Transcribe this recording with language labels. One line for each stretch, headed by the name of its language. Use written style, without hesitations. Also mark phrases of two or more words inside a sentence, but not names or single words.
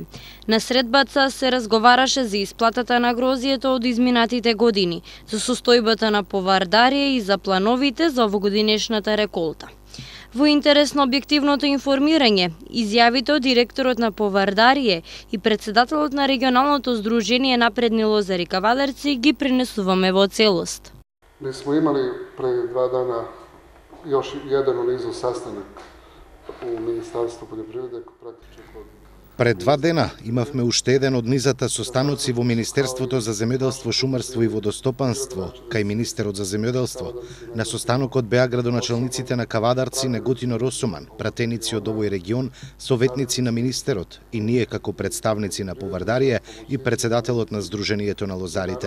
Macedonian: На средбата се разговараше за исплатата на грозието од изминатите години, за состојбата на Повардарие и за плановите за овогодинешната реколта. Во интерес на објективното информирање, изјавите од директорот на Повардарие и председателот на Регионалното здружение Напредни лозари кавадарци ги принесуваме во целост.
Serbian: Mi smo imali pre 2 dana još jedan u nizu sastanak u Ministarstvu poljoprivrede praktično kod.
Macedonian: Пред 2 дена имавме уште еден од низата состаноци во Министерството за земјоделство, шумарство и водостопанство, кај министерот за земјоделство. На состанокот беа градоначалниците на Кавадарци, Неготино, Росоман, пратеници од овој регион, советници на министерот и ние како представници на Повардарие и председателот на Сдруженијето на лозарите.